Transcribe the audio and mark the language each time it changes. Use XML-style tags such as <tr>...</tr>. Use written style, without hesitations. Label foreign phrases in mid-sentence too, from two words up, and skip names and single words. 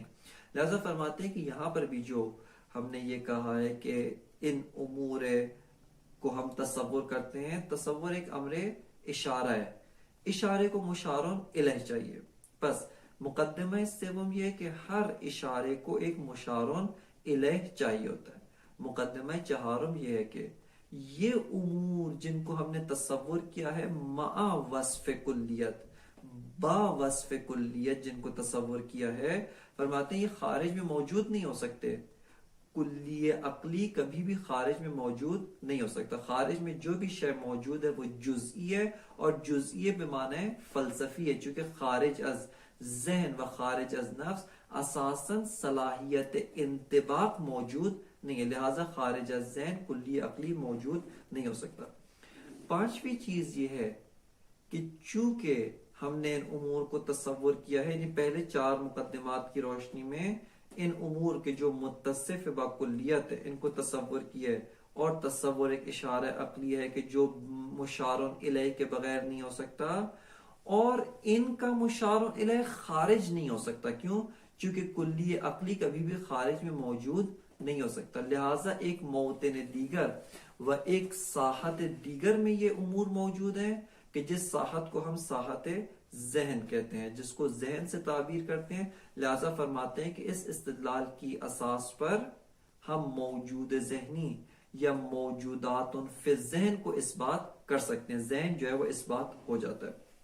<ur>لہذا فرماتے ہیں کہ یہاں پر بھی جو ہم نے یہ کہا ہے کہ ان امور کو ہم تصور کرتے ہیں، تصور ایک امر اشارہ ہے، اشارے کو مشار الیہ چاہیے۔ بس مقدمہ سوم یہ ہے کہ ہر اشارے کو ایک مشار الیہ چاہیے ہوتا ہے۔ مقدمہ چہارم یہ ہے کہ یہ امور جن کو ہم نے تصور کیا ہے مع وصف کلیت، با وصف کلیت جن کو تصور کیا ہے، فرماتے ہیں یہ خارج میں موجود نہیں ہو سکتے۔ کلی عقلی کبھی بھی خارج میں موجود نہیں ہو سکتا۔ خارج میں جو بھی شے موجود ہے وہ جزئی ہے، اور جزئی بمعنی فلسفی ہے، چونکہ خارج از ذہن و خارج از نفس اساساً صلاحیت انطباق موجود نہیں ہے، لہذا خارج از ذہن کلی عقلی موجود نہیں ہو سکتا۔ پانچویں چیز یہ ہے کہ چونکہ ہم نے ان امور کو تصور کیا ہے، یعنی پہلے چار مقدمات کی روشنی میں ان امور کے جو متصف با کلیت ان کو تصور کیا ہے، اور تصور ایک اشارہ عقلی ہے کہ جو مشار الیہ کے بغیر نہیں ہو سکتا، اور ان کا مشار الیہ خارج نہیں ہو سکتا۔ کیوں؟ چونکہ کلی عقلی کبھی بھی خارج میں موجود نہیں ہو سکتا، لہٰذا ایک موطن دیگر و ایک ساحت دیگر میں یہ امور موجود ہیں کہ جس ساحت کو ہم ساحت ذہن کہتے ہیں، جس کو ذہن سے تعبیر کرتے ہیں۔ لہذا فرماتے ہیں کہ اس استدلال کی اساس پر ہم موجود ذہنی یا موجودات فی ذہن کو اس بات کر سکتے ہیں، ذہن جو ہے وہ اس بات ہو جاتا ہے۔</ur>